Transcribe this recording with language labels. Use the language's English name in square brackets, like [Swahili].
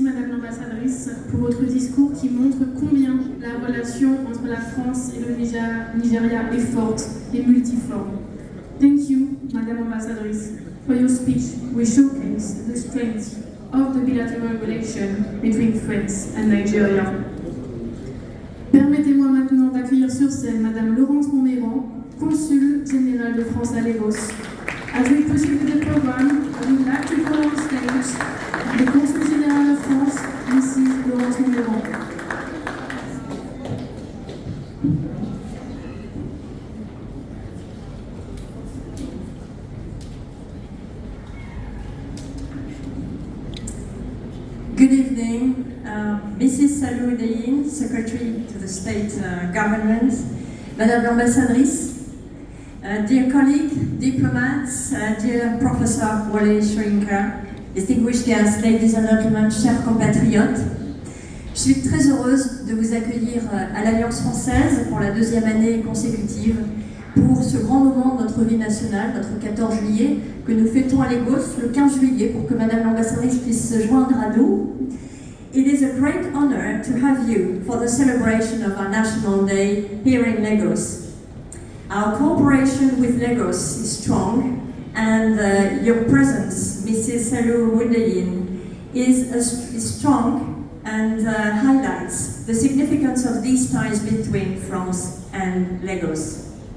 [French] l'ambassadrice, pour votre discours qui montre combien la relation entre la France et le Nigeria est forte et multiforme. [English] Thank you, Madame Ambassadrice, for your speech, which showcased the strength of the bilateral relation between France and Nigeria. [French] Permettez-moi maintenant d'accueillir sur scène Madame Laurence MONMAYRANT, Consule générale de France à Lagos. [English] As we proceed with the program, I would like to call on stage the Consule générale de France, Mrs. Laurence MONMAYRANT. Good evening, Mrs. [French] Salou Deyin, [English] Secretary to the State Government, Madame l'Ambassadrice, dear colleague, diplomats, dear Professor Wale Soyinka, distinguished guests, ladies and gentlemen, [French] chers compatriotes, je suis très heureuse de vous accueillir à l'Alliance française pour la deuxième année consécutive pour ce grand moment de notre vie nationale, notre 14 juillet, que nous fêtons à Lagos le 15 juillet pour que Madame l'Ambassadrice puisse se joindre à nous. [English] It is a great honor to have you for the celebration of our National Day here in Lagos. Our cooperation with Lagos is strong, and your presence, Mrs. Salou Deyin, is strong and highlights the significance of these ties between France and Lagos.